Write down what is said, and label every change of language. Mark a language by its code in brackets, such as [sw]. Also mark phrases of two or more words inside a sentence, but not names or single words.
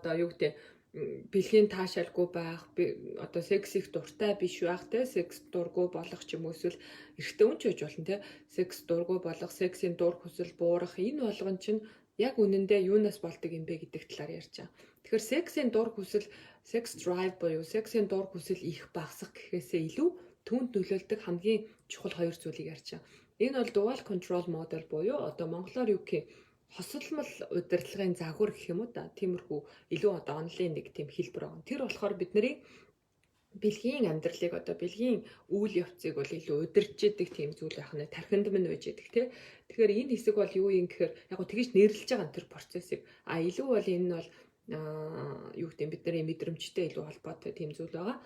[mn] Одоо юу гэдэг бэлгийн таашаалгүй байх, одоо секс их дуртай биш байх те, секс дургүй болох ч юм уу эсвэл эрэгтэй хүн ч байж болно те, секс дургүй болох, сексийн дур хүсэл буурах энэ болгон чинь яг үнэндээ юунаас болдог юм бэ гэдэг талаар ярьж байгаа. Тэгэхээр сексийн дур хүсэл, секс drive буюу сексийн дур хүсэл их багасах гэхээсээ илүү түүнд нөлөөлдөг хамгийн чухал хоёр зүйлийг ярьж байгаа. Энэ бол [en] dual control model [mn] буюу одоо монголоор юу гэх хосолмол удирдлагын загвар гэх юм уу да. Тиймэрхүү илүү одоо онлын нэг тийм хэлбэр байгаа. Тэр болохоор бидний бэлгийн амьдралыг одоо бэлгийн үйл явцыг бол илүү удирдах гэдэг тийм зүйл байх нь тархинд минь байж идэг тий. Тэгэхээр энэ хэсэг бол юу юм гэхээр яг гоо тэгж нэрлэж байгаа тэр процессыг илүү бол энэ нь бол юу гэдэг бидний мэдрэмжтэй илүү холбоотой тийм зүйл байгаа.